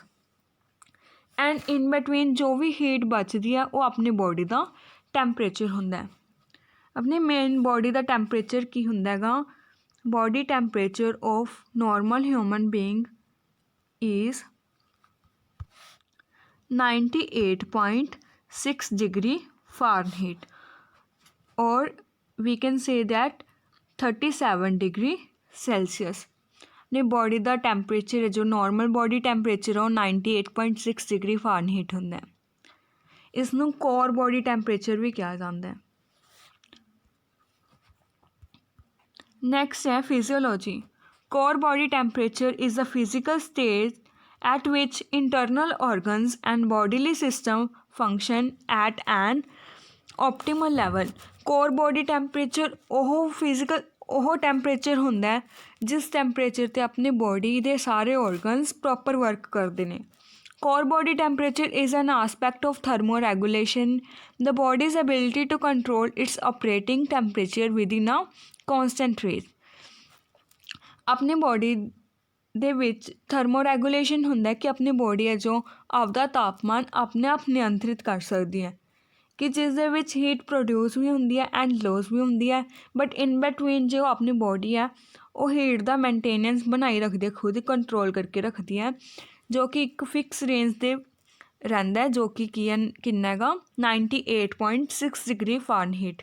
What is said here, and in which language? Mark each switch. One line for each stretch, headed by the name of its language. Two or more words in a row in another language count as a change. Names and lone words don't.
English: and in between
Punjabi: ਜੋ ਵੀ ਹੀਟ ਬਚਦੀ ਹੈ ਉਹ ਆਪਣੀ ਬੋਡੀ ਦਾ ਟੈਂਪਰੇਚਰ ਹੁੰਦਾ। ਆਪਣੀ ਮੇਨ ਬੋਡੀ ਦਾ ਟੈਂਪਰੇਚਰ ਕੀ ਹੁੰਦਾ ਹੈਗਾ?
English: body temperature of normal human being is 98.6 degree Fahrenheit, or we can say that 37 degree Celsius.
Hindi: अपनी बॉडी का टैंपरेचर है जो
English: normal body temperature
Hindi: है वो 98.6
English: degree Fahrenheit
Hindi: होंदा है। इसनूं
English: core body temperature
Hindi: भी कहा जाता है। नेक्स्ट है फिजियोलॉजी।
English: core body temperature is the physical state at which internal organs and bodily system function at an optimal level। core body temperature
Punjabi: ਉਹ ਫਿਜ਼ੀਕਲ ਉਹ ਟੈਂਪਰੇਚਰ ਹੁੰਦਾ ਹੈ ਜਿਸ ਟੈਂਪਰੇਚਰ 'ਤੇ ਆਪਣੀ ਬੋਡੀ ਦੇ ਸਾਰੇ ਔਰਗਨਸ
English: proper work
Punjabi: ਕਰਦੇ ਨੇ।
English: core body temperature is an aspect of thermoregulation, the body's ability to control its operating temperature within a constant range।
Punjabi: अपनी बॉडी ਦੇ ਵਿੱਚ ਥਰਮੋਰੈਗੂਲੇਸ਼ਨ ਹੁੰਦਾ ਕਿ ਆਪਣੀ ਬੋਡੀ ਹੈ ਜੋ ਆਪਦਾ ਤਾਪਮਾਨ ਆਪਣੇ ਆਪ ਨਿਯੰਤਰਿਤ ਕਰ ਸਕਦੀ ਹੈ ਕਿ ਜਿਸ ਦੇ ਵਿੱਚ
English: heat produce
Punjabi: ਵੀ ਹੁੰਦੀ ਹੈ ਐਂਡ ਲੋਸ ਵੀ ਹੁੰਦੀ ਹੈ,
English: but in between
Punjabi: ਜੋ ਆਪਣੀ ਬੋਡੀ ਹੈ ਉਹ ਹੀਟ ਦਾ ਮੇਨਟੇਨੈਂਸ ਬਣਾਈ ਰੱਖਦੀ ਹੈ, ਖੁਦ ਕੰਟਰੋਲ ਕਰਕੇ ਰੱਖਦੀ ਹੈ, ਜੋ ਕਿ ਇੱਕ ਫਿਕਸ ਰੇਂਜ 'ਤੇ ਰਹਿੰਦਾ ਹੈ, ਜੋ ਕਿ ਕਿੰਨਾ ਹੈਗਾ 98.6
English: degree Fahrenheit.